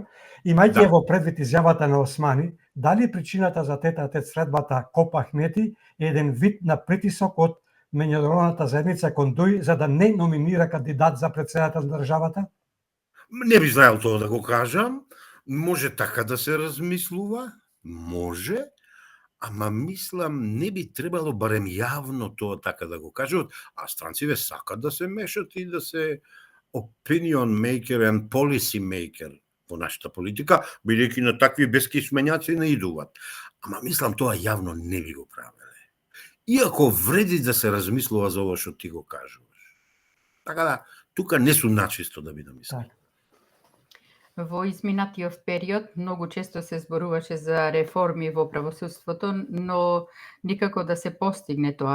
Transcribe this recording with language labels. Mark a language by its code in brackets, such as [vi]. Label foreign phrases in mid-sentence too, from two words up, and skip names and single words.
[mk] Имајќи во предвид изјавата на Османи, дали причината за тет-а-тет средбата КОП Ахмети е еден вид на притисок од меѓународната заедница кон ДУИ за да не номинира кандидат за претседател на државата? Не би знаел тоа да го кажам. Може така да се размислува, може, ама мислам не би требало барем јавно тоа така да го кажат, а странциве сакат да се мешат и да се [en] opinion maker and policy maker [mk] во нашата политика, бидејќи на такви бескишменјаци не идуваат. Ама мислам тоа јавно не би го правеле. Иако вреди да се размислува за ова што ти го кажуваш. Така да, тука не сум начисто да бидам искрен. Во изминатиот период многу често се зборуваше за реформи во правосудството, но никако да се постигне тоа.